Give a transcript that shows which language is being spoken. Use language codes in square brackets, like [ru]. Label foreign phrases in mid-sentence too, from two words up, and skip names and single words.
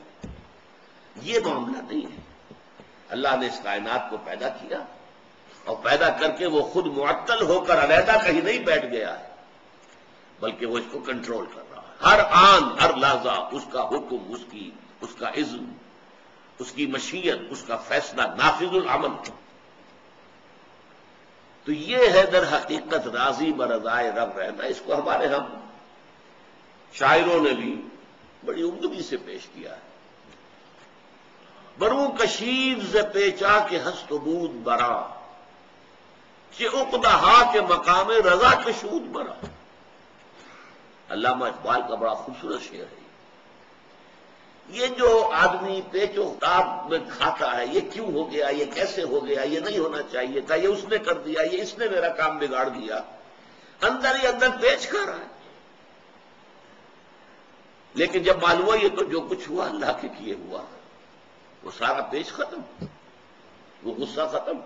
[ur] یہ معاملہ نہیں ہے، اللہ نے اس کائنات کو پیدا کیا اور پیدا کر کے وہ خود معطل ہو کر علیحدہ کہیں نہیں بیٹھ گیا ہے، بلکہ وہ اس کو کنٹرول کر رہا ہے، ہر آن ہر لحظہ اس کا حکم، اس کا اذن، اس کی مشیت، اس کا فیصلہ نافذ العمل۔ تو یہ ہے در حقیقت راضی برضائے رب رہنا، اس کو ہمارے ہم شاعروں نے بھی بڑی عمدگی سے پیش کیا ہے۔ [fa] برو کشید ز پیچا کے ہست و بود برا، کہ عقدہا کے مقام رضا کشود برا۔ [ur] علامہ اقبال کا بڑا خوبصورت شعر ہے۔ یہ جو آدمی پیچ و تاب میں کھاتا ہے، یہ کیوں ہو گیا، یہ کیسے ہو گیا، یہ نہیں ہونا چاہیے تھا، یہ اس نے کر دیا، یہ اس نے میرا کام بگاڑ دیا، اندر ہی اندر پیچ کھا رہا ہے، لیکن جب معلوم ہوا یہ تو جو کچھ ہوا اللہ کے کیے ہوا، وہ سارا پیچ ختم، وہ غصہ ختم۔